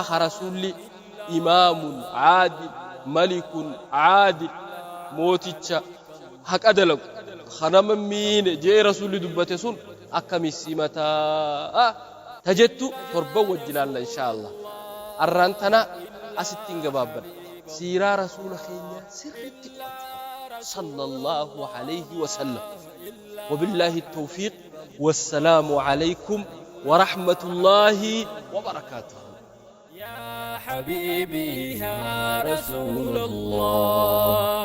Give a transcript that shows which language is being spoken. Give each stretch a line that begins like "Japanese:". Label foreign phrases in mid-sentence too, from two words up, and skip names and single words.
Oromo: rasuulli
Arabic: إمامٌ عادلٌ ملكٌ عادلٌ
Oromo: mooticha haqa dalagu kanama miine jee rasuulli dubbate sun akkamisi mataa tajettu torban wajjinaalla inshaallah arraan tana asittiin gabaabban siiraa rasuula keenya sirritti
Arabic: صلى الله عليه وسلم وبالله التوفيق والسلام عليكم ورحمة الله وبركاته يا حبيبي يا رسول الله